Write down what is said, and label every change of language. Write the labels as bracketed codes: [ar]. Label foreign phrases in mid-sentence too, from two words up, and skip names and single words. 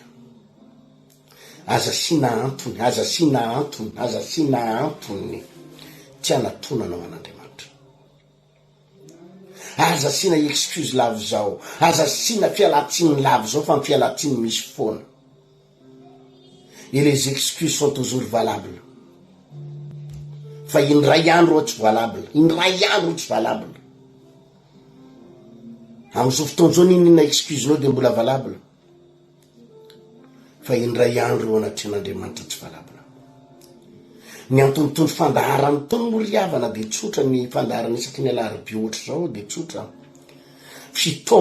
[mg] Aza sina antony tsy anatonanao an'Andriamanitra. Aza sina excuse lavo zao, aza sina fialatsiny lavo zao fa ny fialatsiny misy foana. [fr] Et les excuses sont toujours valables. [mg] Fa indray andro tsy valable, Amin'izao fotoan'izao ninona excuse-nao dia mbola valable. Fa indray andro anaty n'Andriamanitra tsy valable. Ny antonotony fandaharany taony moa riavana dia tsotra ny fandaharany isaky ny alarobia ohatry zao dia tsotra.